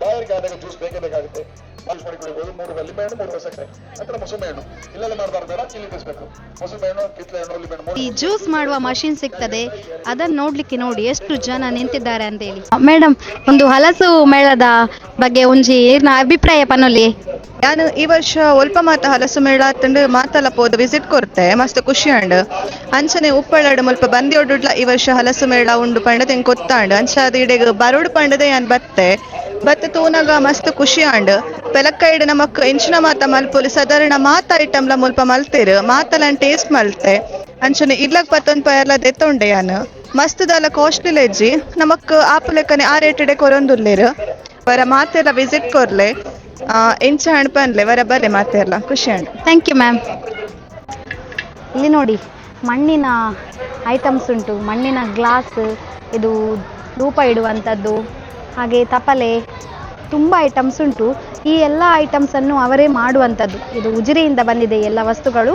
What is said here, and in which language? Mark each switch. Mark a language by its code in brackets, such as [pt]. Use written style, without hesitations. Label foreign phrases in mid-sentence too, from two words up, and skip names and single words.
[kn] ಬಾಯಾರಿಕೆ ಆದಾಗ ಜ್ಯೂಸ್ ಬೇಕೇ ಬೇಕಾಗುತ್ತೆ. ಜ್ಯೂಸ್ ಮಾಡಿ ಕುಡಿಬೋದು. 3 ಲಿಂಬೆ ಹಣ್ಣು, 3 ಸಕ್ಕರೆ, ನಂತರ ಮೊಸಂಬೆ ಹಣ್ಣು. ಇಲ್ಲೆಲ್ಲ ಮಾಡಬಾರ್ದು, ಬೇಡ, ಇಲ್ಲಿ ಬಿಡಿಸ್ಬೇಕು. ಮೊಸಂಬೆ ಹಣ್ಣು, ಕಿತ್ಲೆ ಹಣ್ಣು, ಲಿಂಬೆ ಹಣ್ಣು. ಈ ಜ್ಯೂಸ್ ಮಾಡುವ ಮಷಿನ್ ಸಿಗ್ತದೆ, ಅದನ್ನ ನೋಡ್ಲಿಕ್ಕೆ ನೋಡಿ ಎಷ್ಟು ಜನ ನಿಂತಿದ್ದಾರೆ ಅಂತ ಹೇಳಿ. [tcy] ಮೇಡಮ್, [kn] ಒಂದು ಹಲಸು ಮೇಳದ ಬಗ್ಗೆ [tcy] ಒಂಜಿ ಏನ ಅಭಿಪ್ರಾಯ ಪನ್ನೊಲಿ? ನಾನು ಈ ವರ್ಷ ಒಲ್ಪ ಮಾತ ಹಲಸು ಮೇಳ ಅತ್ತಂಡು ಮಾತಲ್ಲ ಪೋದು ವಿಸಿಟ್ ಕೊರ್ತೆ, ಮಸ್ತ್ ಖುಷಿ ಅಂಡ್ ಅಂಚನೆ ಉಪ್ಪಳಡು ಮುಲ್ಪ ಬಂದಿಯೊಡ್ಲ ಈ ವರ್ಷ ಹಲಸು ಮೇಳ ಉಂಡು ಪಂಡದ ಹೆಂಗೆ ಗೊತ್ತಾಂಡು ಅಂಚಾದ ಇಡೆಗೆ ಬರೋಡು ಪಂಡದೆ ಯಾನ್ ಬತ್ತೆ ತೂನಾಗ ಮಸ್ತ್ ಖುಷಿ ಅಂಡ್ ಪೆಲಕ್ಕೈಡ್ ನಮಕ್ ಎಂಚಿನ ಮಾತ ಮಲ್ಪುಲಿ ಸಾಧಾರಣ ಮಾತ ಐಟಮ್ಲ ಮುಲ್ಪ ಮಲ್ತೇರು, ಮಾತಲನ್ ಟೇಸ್ಟ್ ಮಲ್ತೆ ಅಂಚನೆ ಇರ್ಲಕ್ ಪತ್ತೊಂದು ಪಯರ್ಲ ದೆತ್ತೊಂಡೆ ಯಾನು ಮಸ್ತ್ ದಾಲ ಕಾಸ್ಟ್ಲಿ ಲೆಜ್ಜಿ ನಮಕ್ ಆಪ್ ಲೆಕ್ಕನೆ ಆ ರೇಟಡೆ ಕೊರೊಂದುಲ್ಲೇರು. ವರ ಮಾತೆಲ್ಲ ವಿಸಿಟ್ ಕೊರ್ಲೆ, ಎಂಚ ಹಣ್ಪನ್ಲೆ ವರ ಬರ್ರೆ ಮಾತೆಲ್ಲ ಖುಷಿ ಅಂಡ್. [en] thank you ma'am. [kn] ಇಲ್ಲಿ ನೋಡಿ, ಮಣ್ಣಿನ ಐಟಮ್ಸ್ ಉಂಟು, ಮಣ್ಣಿನ ಗ್ಲಾಸ್, ಇದು ಧೂಪ ಇಡುವಂಥದ್ದು, ಹಾಗೆ ತಪಲೆ, ತುಂಬ ಐಟಮ್ಸ್ ಉಂಟು. ಈ ಎಲ್ಲ ಐಟಮ್ಸನ್ನು ಅವರೇ ಮಾಡುವಂಥದ್ದು. ಇದು ಉಜಿರೆಯಿಂದ ಬಂದಿದೆ ಎಲ್ಲ ವಸ್ತುಗಳು.